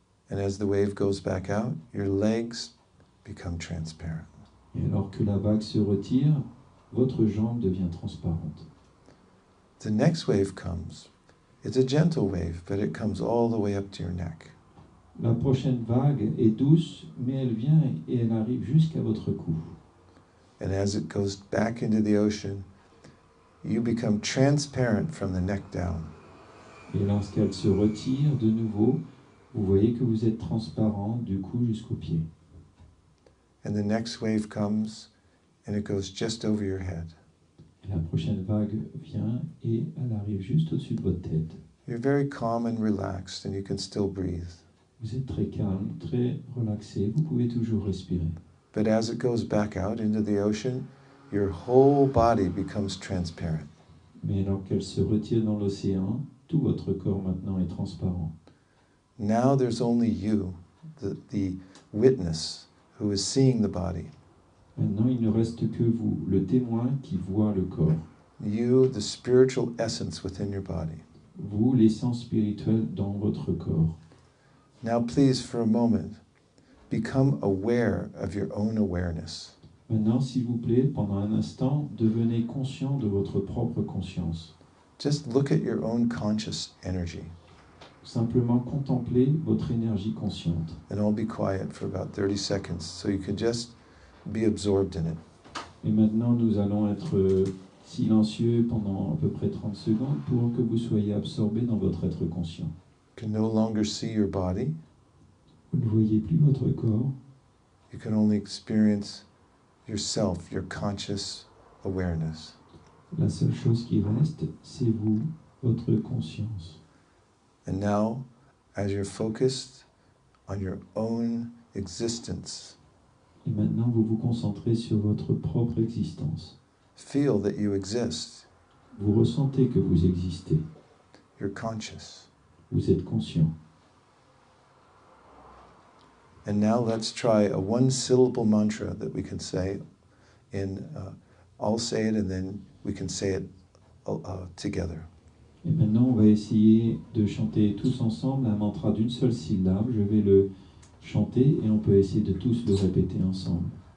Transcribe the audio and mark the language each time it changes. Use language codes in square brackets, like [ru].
[en] And as the wave goes back out, your legs become transparent. [fr] Et alors que la vague se retire, votre jambe devient transparente. [en] The next wave comes. It's a gentle wave, but it comes all the way up to your neck. [fr] La prochaine vague est douce, mais elle vient et elle arrive jusqu'à votre cou. [en] And as it goes back into the ocean, you become transparent from the neck down. [fr] Et lorsqu'elle se retire de nouveau, vous voyez que vous êtes transparent du cou jusqu'aux pieds. [en] And the next wave comes and it goes just over your head. [fr] Et la prochaine vague vient et elle arrive juste au-dessus de votre tête. [en] You're very calm and relaxed and you can still breathe. [fr] Vous êtes très calme, très relaxé, vous pouvez toujours respirer. [en] But as it goes back out into the ocean, your whole body becomes transparent. [fr] Mais alors qu'elle se retire dans l'océan, tout votre corps maintenant est transparent. [en] Now there's only you, the witness, who is seeing the body. [fr] Maintenant, il ne reste que vous, le témoin qui voit le corps. [en] You, the spiritual essence within your body. [fr] Vous, l'essence spirituelle dans votre corps. [en] Now please, for a moment, become aware of your own awareness. [fr] Maintenant, s'il vous plaît, pendant un instant, devenez conscient de votre propre conscience. [en] Just look at your own conscious energy. [fr] Simplement contemplez votre énergie consciente. [en] And I'll be quiet for about 30 seconds so you can just be absorbed in it. [fr] Et maintenant, nous allons être silencieux pendant à peu près 30 secondes pour que vous soyez absorbé dans votre être conscient. [en] You can no longer see your body. [fr] Vous ne voyez plus votre corps. [en] You can only experience yourself, your conscious awareness. [fr] La seule chose qui reste, c'est vous, votre conscience. [en] And now, as you're focused on your own existence, [fr] Et maintenant, vous vous concentrez sur votre propre existence. [en] feel that you exist. [fr] Vous ressentez que vous existez. [en] You're conscious. [fr] Vous êtes conscient. [en] And now let's try a one-syllable mantra that we can say I'll say it and then we can say it together. [fr] Et maintenant, on va essayer de chanter tous ensemble un mantra d'une seule syllabe. Je vais le chanter et on peut essayer de tous le répéter ensemble.